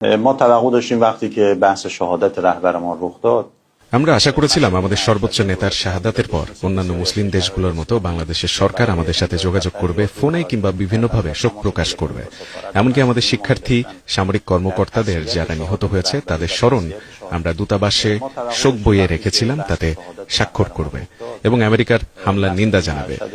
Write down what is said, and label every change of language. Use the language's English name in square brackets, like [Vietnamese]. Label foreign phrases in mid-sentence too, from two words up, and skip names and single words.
[Persian] ما توقع داشتیم وقتی که بحث شهادت رهبر ما رخ داد [Bangla] আমরা আশা করেছিলাম আমাদের সর্বোচ্চ নেতার শাহাদাতের পর অন্যান্য মুসলিম দেশগুলোর মতো বাংলাদেশের সরকার আমাদের সাথে যোগাযোগ করবে, ফোনে কিংবা বিভিন্নভাবে শোক প্রকাশ করবে। এমনকি আমাদের শিক্ষার্থী, সামরিক কর্মকর্তাদের যারা নিহত হয়েছে তাদের স্মরণ আমরা দূতাবাসে শোক বইয়ে রেখেছিলাম, তাতে স্বাক্ষর করবে এবং আমেরিকার হামলার নিন্দা জানাবে।